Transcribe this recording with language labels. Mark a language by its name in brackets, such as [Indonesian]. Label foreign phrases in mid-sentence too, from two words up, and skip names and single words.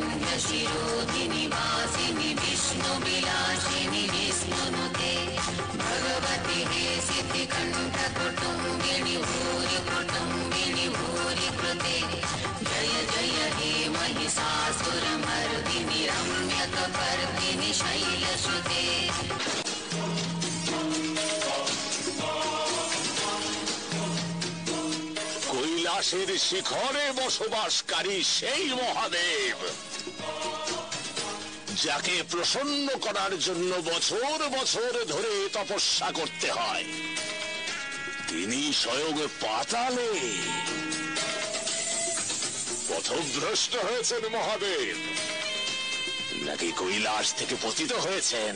[Sanskrit] शिरोधिनि वासिनि विष्णुविलासिनि विष्णुनुते भगवति हेसिति कण्ठकुटुम्बिनि भूरि कुटुम्बिनि भूरि कृते जय जय हे महिषासुरमर्दिनि रम्यकपर्दिनि शैलसुते। [Bangla] কৈলাসের শিখরে বসবাসকারী সেই মহাদেব, যাকে প্রসন্ন করার জন্য বছর বছর ধরে তপস্যা করতে হয়, তিনি স্বয়ং পাতালে পথভ্রষ্ট হয়েছেন মহাদেব, নাকি কৈলাস থেকে পতিত হয়েছেন?